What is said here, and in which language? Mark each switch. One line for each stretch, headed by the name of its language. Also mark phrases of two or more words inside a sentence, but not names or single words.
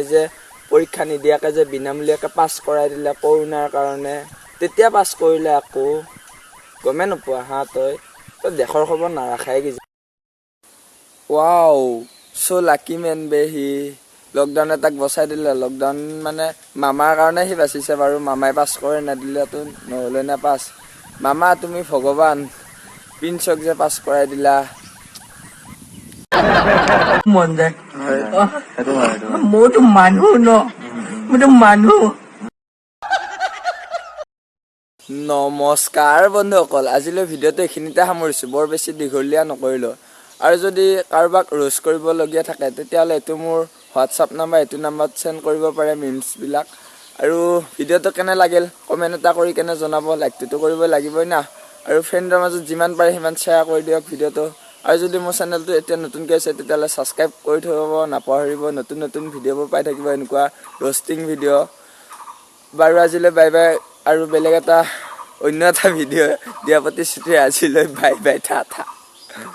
Assamese: যে পৰীক্ষা নিদিয়াকে যে বিনামূলীয়াকে পাছ কৰাই দিলে কৰোণাৰ কাৰণে তেতিয়া পাছ কৰিলে আকৌ গমে নোপোৱা হা তই দেশৰ খবৰ নাৰাখাই কি
English: wow so lucky man
Assamese: বে হি লকডাউনে তাক বচাই দিলে লকডাউন মানে মামাৰ কাৰণে সি বাচিছে বাৰু মামাই পাছ কৰে নাদিলেতো নহ'লে না পাছ মামা তুমি ভগৱান পিনচক যে পাছ কৰাই দিলা मन जाए मोटो मानु न मोटो मानु নমস্কাৰ বন্ধুসকল আজিলৈ ভিডিঅ'টো এইখিনিতে সামৰিছোঁ বৰ বেছি দীঘলীয়া নকৰিলোঁ আৰু যদি কাৰোবাক ৰোষ্ট কৰিবলগীয়া থাকে তেতিয়াহ'লে এইটো মোৰ হোৱাটছআপ নাম্বাৰ এইটো নাম্বাৰত চেণ্ড কৰিব পাৰে মিমছবিলাক আৰু ভিডিঅ'টো কেনে লাগিল কমেণ্ট এটা কৰি কেনে জনাব লাইকটোতো কৰিব লাগিবই না আৰু ফ্ৰেণ্ডৰ মাজত যিমান পাৰে সিমান শ্বেয়াৰ কৰি দিয়ক ভিডিঅ'টো আৰু যদি মোৰ চেনেলটো এতিয়া নতুনকৈ আছে তেতিয়াহ'লে ছাবস্ক্ৰাইব কৰি থ'ব নাপাহৰিব নতুন নতুন ভিডিঅ'বোৰ পাই থাকিব এনেকুৱা ৰ'ষ্টিং ভিডিঅ' বাৰু আজিলৈ
English: bye bye
Assamese: আৰু বেলেগ এটা অন্য এটা ভিডিঅ' দিয়া প্ৰতিশ্ৰুতি আজিলৈ
English: bye bye
Assamese: টা